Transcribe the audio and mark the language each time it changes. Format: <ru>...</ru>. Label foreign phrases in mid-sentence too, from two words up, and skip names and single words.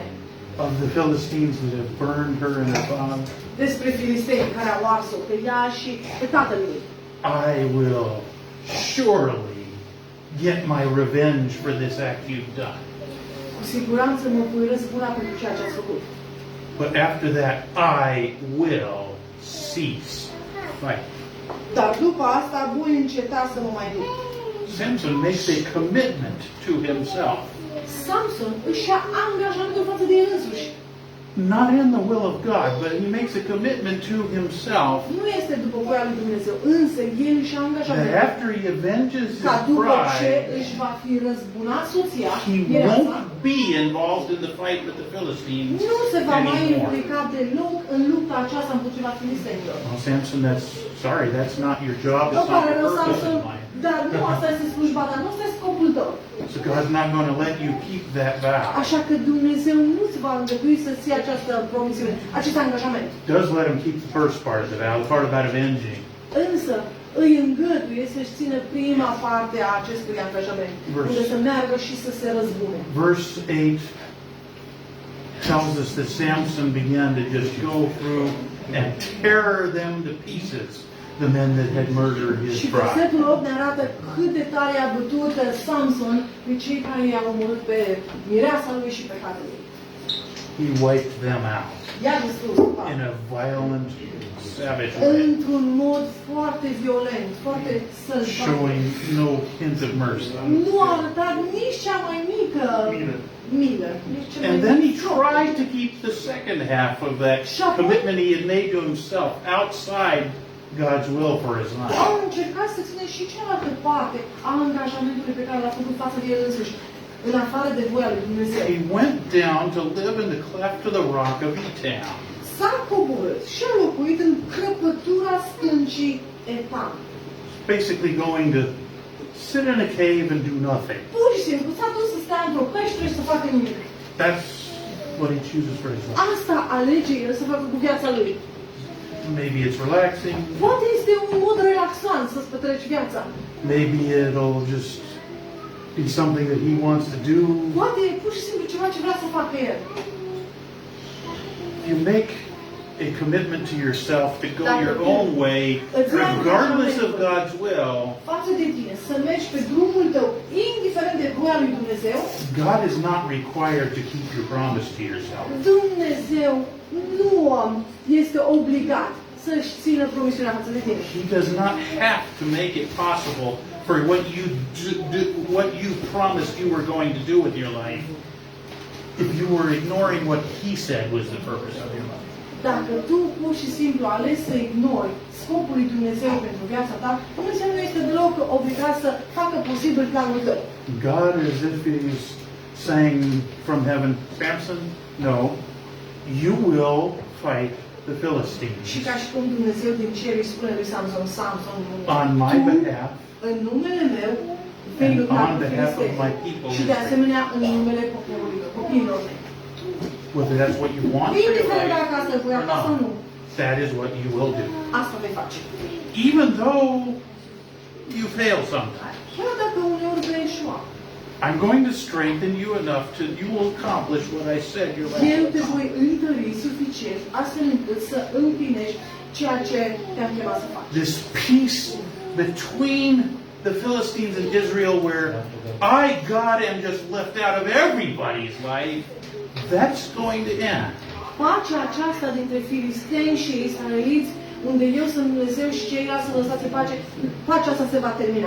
<en>of the Philistines that have burned her and her father,</en> <ro>despre filisteni care au ars-o pe ea și pe tatăl ei.</ro> <en>I will surely get my revenge for this act you've done.</en> <ro>Cu siguranță mă voi răzbuna pentru ceea ce ați făcut.</ro> <en>But after that, I will cease fighting.</en> <ro>Dar după asta voi înceta să mă mai duc.</ro> <en>Samson makes a commitment to himself.</en> <ro>Samson își ia angajamentul față de el însuși.</ro> <en>not in the will of God, but he makes a commitment to himself</en> <ro>Nu este după voia lui Dumnezeu, însă el își</ro> <en>that</en> <ro>angajamentul</ro> <en>after he avenges</en> <ro>ca</ro> <en>his</en> <ro>după ce</ro> <en>bride,</en> <ro>își va fi răzbunat soția,</ro> <en>he</en> <ro>mireasa,</ro> <en>won't be involved in the fight with the Philistines</en> <ro>nu se va mai</ro> <en>anymore.</en> <ro>implica deloc în lupta aceasta împotriva filistenilor.</ro> <en>Well, Samson, that's not your job,</en> <ro>Îmi</ro> <en>it's not</en> <ro>pare</ro> <en>your</en> <ro>rău,</ro> <en>purpose</en> <ro>Samson,</ro> <en>in life.</en> <ro>dar nu asta este slujba ta, nu asta este scopul tău.</ro> <en>So God's not going to let you keep that vow.</en> <ro>Așa că Dumnezeu nu-ți va îngădui să-ți iei această promisiune, acest angajament.</ro> <en>Does let him keep the first part of the vow, the part about avenging.</en> <ro>Însă îi îngăduie să-și țină prima parte a acestui angajament, unde să meargă și să se răzbune.</ro> <en>Verse 8 tells us that Samson began to just go through and tear them to pieces, the men that had murdered his</en> <ro>Și</ro> <en>bride.</en> <ro>versetul 8 ne arată cât de tare a bătut Samson pe cei care i-au omorât pe mireasa lui și pe fratele lui.</ro> <en>He wiped them out</en> <ro>I-a distrus</ro> <en>in a violent, savage way,</en> <ro>într-un mod foarte violent, foarte sălbatic.</ro> <en>showing no hint of mercy.</en> <ro>Nu a arătat nici cea mai mică milă. Nici cea mai</ro> <en>And then he</en> <ro>mică.</ro> <en>tried to keep the second half of that commitment he had made to himself outside God's will for his life.</en> <ro>Au încercat să țină și cealaltă parte a angajamentului pe care l-a făcut față de el însuși, în afară de voia lui Dumnezeu.</ro> <en>He went down to live in the cleft of the rock of Etam.</en> <ro>S-a coborât și a locuit în crăpătura stâncii Etam.</ro> <en>Basically going to sit in a cave and do nothing.</en> <ro>Pur și simplu s-a dus să stea într-o peșteră și să facă nimic.</ro> <en>That's what he chooses for his life.</en> <ro>Asta alege el să facă cu viața lui.</ro> <en>Maybe it's relaxing.</en> <ro>Poate este un mod relaxant să-ți petreci viața.</ro> <en>Maybe it'll just be something that he wants to do.</en> <ro>Poate e pur și simplu ceva ce vrea să facă el.</ro> <en>You make a commitment to yourself to go your own way, regardless of God's will.</en> <ro>Față de tine, să mergi pe drumul tău, indiferent de voia lui Dumnezeu.</ro> <en>God is not required to keep your promise to yourself.</en> <ro>Dumnezeu nu este obligat să-și țină promisiunea față de tine.</ro> <en>He does not have to make it possible for what you promised you were going to do with your life if you were ignoring what he said was the purpose of your life.</en> <ro>Dacă tu pur și simplu alegi să ignori scopul lui Dumnezeu pentru viața ta, Dumnezeu nu este deloc obligat să facă posibil planul tău.</ro> <en>God, as if he's saying from heaven, Samson, no, you will fight the Philistines</en> <ro>Și ca și cum Dumnezeu din cer îi spune lui Samson, Samson,</ro> <en>on my</en> <ro>tu,</ro> <en>behalf</en> <ro>în numele meu, vei</ro> <en>and</en> <ro>lupta</ro> <en>on</en> <ro>cu</ro> <en>behalf of my</en> <ro>filistenii.</ro> <en>people.</en> <ro>Și de asemenea în numele poporului meu, copiilor mei.</ro> <en>Whether that's what you want for your</en> <ro>Indiferent dacă</ro> <en>life</en> <ro>asta e voia</ro> <en>or</en> <ro>ta sau</ro> <en>not,</en> <ro>nu,</ro> <en>that is what you will do.</en> <ro>asta vei face.</ro> <en>Even though you fail sometimes.</en> <ro>Chiar dacă uneori vei eșua,</ro> <en>I'm going to strengthen you enough to you will accomplish what I said your last</en> <ro>eu te</ro> <en>time.</en> <ro>voi întări suficient astfel încât să împlinești ceea ce te-am chemat să faci.</ro> <en>This peace between the Philistines and Israel where I, God, am just left out of everybody's life, that's going to end.</en> <ro>Pacea aceasta dintre filisteni și israeliți, unde eu sunt Dumnezeu și ceilalți sunt lăsați în pace, pacea asta se va termina.</ro>